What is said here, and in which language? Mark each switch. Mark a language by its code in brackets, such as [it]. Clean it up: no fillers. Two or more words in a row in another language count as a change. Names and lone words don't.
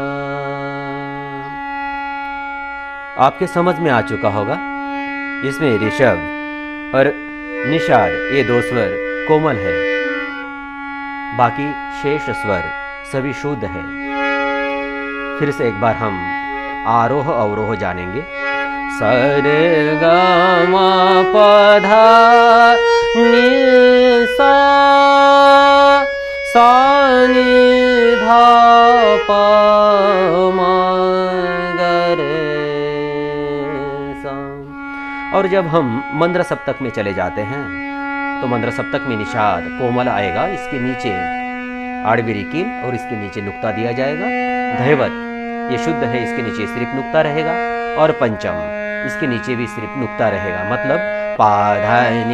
[hi] आपके समझ में आ चुका होगा, इसमें ऋषभ और निषाद ये दो स्वर कोमल है, बाकी शेष स्वर सभी शुद्ध है। फिर से एक बार हम आरोह अवरोह जानेंगे। स रे ग म प ध नि सा सा नि धा प म ग रे सा। और जब हम मंद्र सप्तक में चले जाते हैं तो मंद्र सप्तक में निषाद कोमल आएगा, इसके नीचे आड़बीरी कील और इसके नीचे नुक्ता दिया जाएगा। धैवत ये शुद्ध है, इसके नीचे सिर्फ नुक्ता रहेगा। और पंचम इसके नीचे भी सिर्फ नुक्ता रहेगा, मतलब पाधानी।